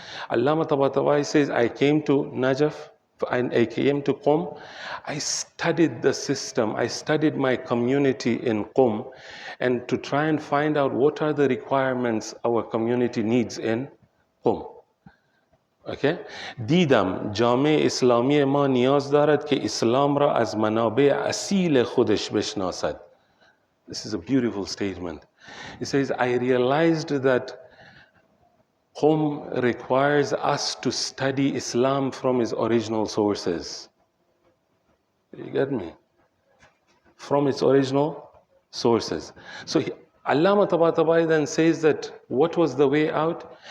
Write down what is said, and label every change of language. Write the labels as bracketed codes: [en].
[en] Allama Tabatabai says, I came to Najaf, I came to Qom. I studied the system. I studied my community in Qom, and to try and find out what are the requirements our community needs in Qom. Okay? [fa] دیدم جامعه اسلامی ما نیاز دارد که اسلام را از منابع اصیل خودش بشناسد. [en] This is a beautiful statement. He says, I realized that Qom requires us to study Islam from its original sources. You get me? From its original sources. So Allama Tabatabai then says that what was the way out?